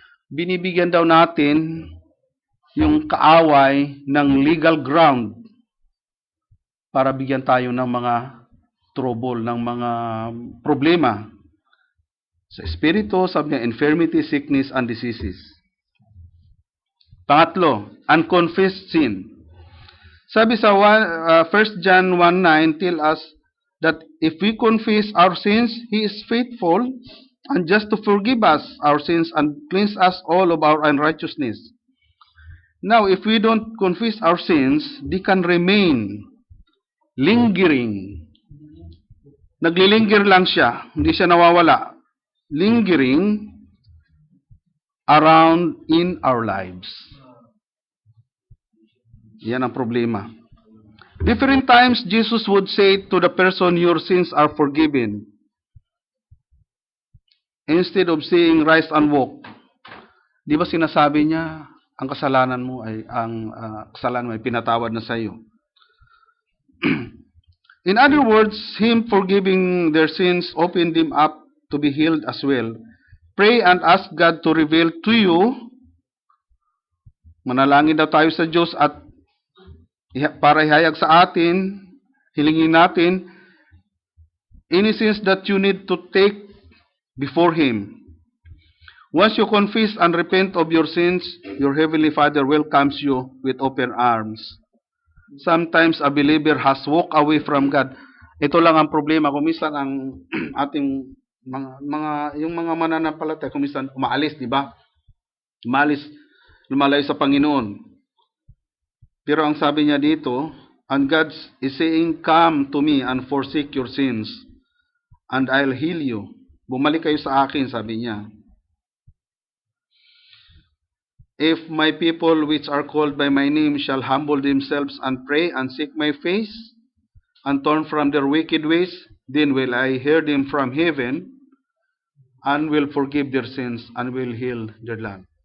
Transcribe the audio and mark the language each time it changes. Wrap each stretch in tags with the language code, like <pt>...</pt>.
<tl>binibigyan daw natin yung kaaway ng legal ground para bigyan tayo ng mga trouble, ng mga problema sa espiritu, sabi niya,</tl> <en>infirmity, sickness, and diseases.</en> <tl>Pangatlo, unconfessed sin. Sabi sa</tl> <en>1 John 1:9 tell us that if we confess our sins, He is faithful and just to forgive us our sins and cleanse us all of our unrighteousness. Now, if we don't confess our sins, they can remain lingering.</en> <tl>Naglilingger lang siya, hindi siya nawawala.</tl> <en>Lingering around in our lives.</en> <tl>Yan ang problema.</tl> <en>Different times, Jesus would say to the person, your sins are forgiven. Instead of saying, rise and walk.</en> <tl>Di ba sinasabi niya, ang kasalanan mo ay pinatawad na sa iyo.</tl> <en>In other words, Him forgiving their sins opened them up to be healed as well. Pray and ask God to reveal to you.</en> <tl>Manalangin daw tayo sa Diyos at para ihayag sa atin, hilingin natin,</tl> <en>any sins that you need to take before Him. Once you confess and repent of your sins, your Heavenly Father welcomes you with open arms. Sometimes a believer has walked away from God.</en> <tl>Ito lang ang problema. Kung minsan ang ating yung mga mananampalataya, kung minsan umaalis, di ba? Lumalayo sa Panginoon. Pero ang sabi niya dito,</tl> <en>and God is saying, come to me and forsake your sins, and I'll heal you.</en> <tl>Bumalik kayo sa akin, sabi niya.</tl> <en>If my people which are called by my name shall humble themselves and pray and seek my face and turn from their wicked ways, then will I hear them from heaven and will forgive their sins and will heal their land.</en>